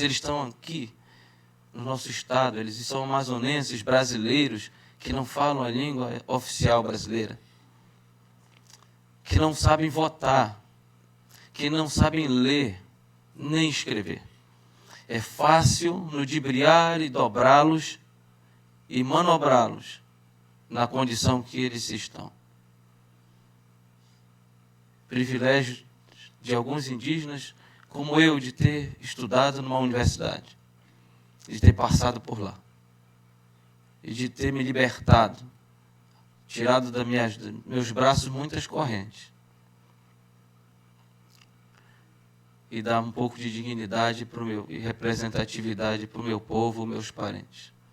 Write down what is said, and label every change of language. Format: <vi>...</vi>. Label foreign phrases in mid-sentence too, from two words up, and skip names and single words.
<pt>Eles estão aqui, no nosso estado, eles são amazonenses, brasileiros, que não falam a língua oficial brasileira, que não sabem votar, que não sabem ler, nem escrever. É fácil ludibriar e dobrá-los e manobrá-los na condição que eles estão. Privilégio de alguns indígenas, como eu, de ter estudado numa universidade, de ter passado por lá, e de ter me libertado, tirado dos meus braços muitas correntes, e dar um pouco de dignidade e representatividade para o meu povo, meus parentes.</pt>